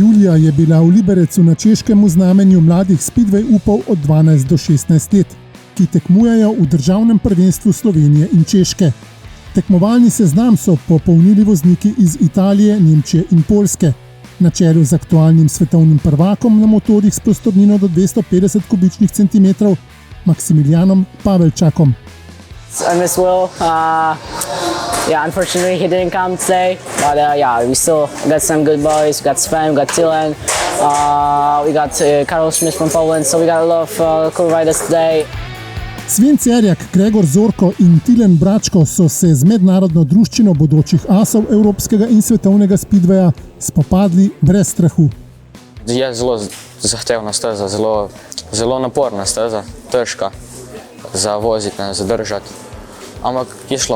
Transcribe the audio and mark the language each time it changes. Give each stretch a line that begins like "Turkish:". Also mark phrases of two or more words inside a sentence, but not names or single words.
Slovenian: julija je bila v Liberecu na Češkem v znamenju mladih speedway upov od 12 do 16 let, ki tekmujejo v državnem prvenstvu Slovenije in Češke. Tekmovalni seznam so popolnili vozniki iz Italije, Nemčije in Poljske, na čelu z aktualnim svetovnim prvakom na motorjih s prostornino do 250 kubičnih centimetrov Maksimilijanom Pavelčakom.
English: I miss Will. Unfortunately he didn't come today, but we still got some good boys. We got Sven, we got Tilen, we got Karol Schmidt from Poland, so we got a lot of cool riders today.
Slovenian: Sven Cerjak, Gregor Zorko in Tilen Bračko so se z mednarodno druščino bodočih asov evropskega in svetovnega speedwaya spopadli brez strahu. Je zelo zahtevna steza, zelo naporna steza, težka za voziti, za držati, ampak je šlo.